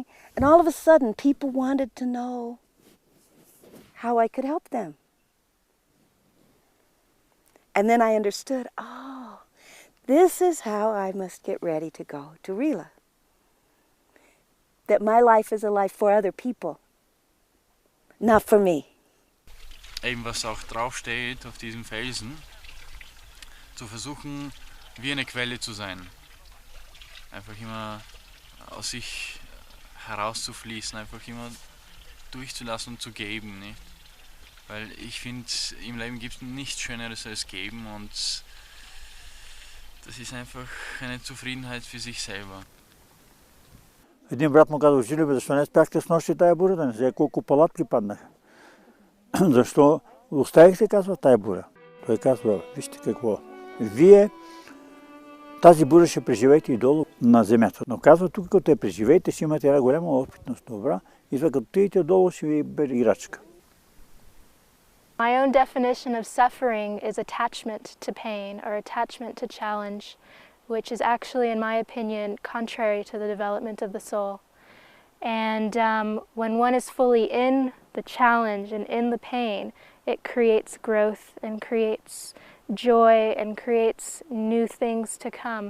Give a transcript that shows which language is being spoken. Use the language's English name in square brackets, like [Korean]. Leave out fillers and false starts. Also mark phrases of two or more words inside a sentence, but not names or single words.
[English] And all of a sudden, people wanted to know how I could help them. And then I understood, oh, this is how I must get ready to go to Rila. That my life is a life for other people, not for me. [German] Eben was auch draufsteht auf diesem Felsen, zu versuchen, wie eine Quelle zu sein. Einfach immer aus sich herauszufließen, einfach immer durchzulassen und zu geben, nicht? Weil ich finde, im Leben gibt es nichts Schöneres als geben und das ist einfach eine Zufriedenheit für sich selber. [Bulgarian] Един брат му каза, учили бе, защо не спяхте с нощи тая буря, да не знае колко палатки паднаха. Защо оставих се, казва, тая буря. Той казва, вижте какво, вие тази буря ще преживеете и долу на земята. Но казва, тук като я преживеете, ще имате една голяма опитност, добра, и това като отидете долу, ще ви бъде играчка. [English] My own definition of suffering is attachment to pain or attachment to challenge, which is actually, in my opinion, contrary to the development of the soul. And when one is fully in the challenge and in the pain, it creates growth and creates joy and creates new things to come.